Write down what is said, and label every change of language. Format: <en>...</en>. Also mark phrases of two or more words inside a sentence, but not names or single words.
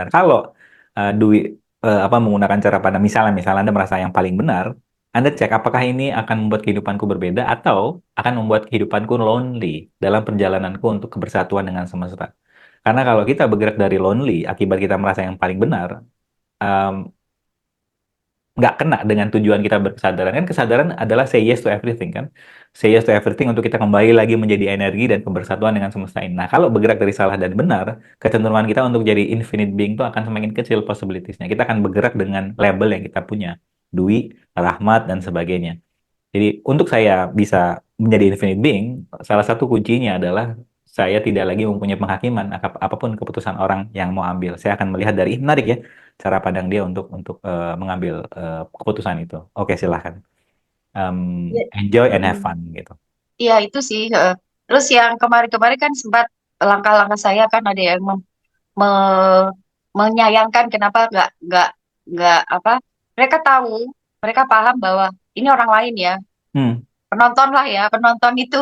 <id>Kalau menggunakan cara pandang, misalnya Anda merasa yang paling benar, Anda cek apakah ini akan membuat kehidupanku berbeda atau akan membuat kehidupanku lonely dalam perjalananku untuk kebersatuan dengan semesta. Karena kalau kita bergerak dari lonely akibat kita merasa yang paling benar, em, nggak kena dengan tujuan kita berkesadaran. Kan kesadaran adalah</id> <en>say yes to everything</en> <id>kan.</id> <en>Say yes to everything</en> <id>untuk kita kembali lagi menjadi energi dan kebersatuan dengan semesta ini. Nah, kalau bergerak dari salah dan benar, kecenderungan kita untuk jadi</id> <en>infinite being</en> <id>itu akan semakin kecil possibilities-nya. Kita akan bergerak dengan label yang kita punya. Dwi, Rahmat, dan sebagainya. Jadi, untuk saya bisa menjadi</id> <en>infinite being,</en> <id>salah satu kuncinya adalah saya tidak lagi mempunyai penghakiman apapun keputusan orang yang mau ambil. Saya akan melihat dari, menarik ya, cara pandang dia untuk mengambil keputusan itu. Oke, silahkan. Ya.</id> <en>Enjoy and have fun</en> <id>gitu. Iya itu sih. Terus yang kemarin-kemarin kan sempat langkah-langkah saya kan ada yang me- menyayangkan kenapa nggak apa mereka tahu mereka paham bahwa ini orang lain ya Hmm, penonton lah ya penonton itu</id>